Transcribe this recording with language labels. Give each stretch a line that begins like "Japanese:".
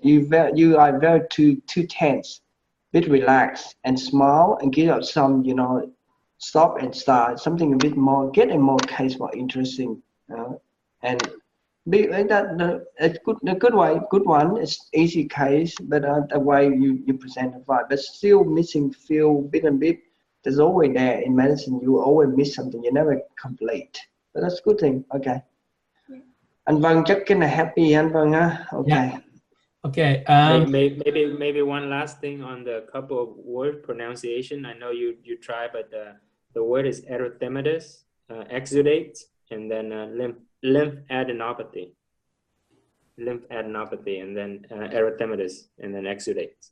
English: You are very too tense. Bit relaxed and smile and give out some stop and start, something a bit more, get a more case more interesting, and be that a good one. It's easy case, but the way you present the vibe, but still missing feel bit and bit. There's always there in medicine. You always miss something. You never complete. But that's a good thing. Okay.
Vietnamese: Anh Vân chắc cái này happy anh Vân á.
English: Okay. Yeah. Okay. Maybe one last thing on the couple of word pronunciation. I know you try, but the word is erythematous, exudate, and then lymphadenopathy, and then erythematous, and then exudate.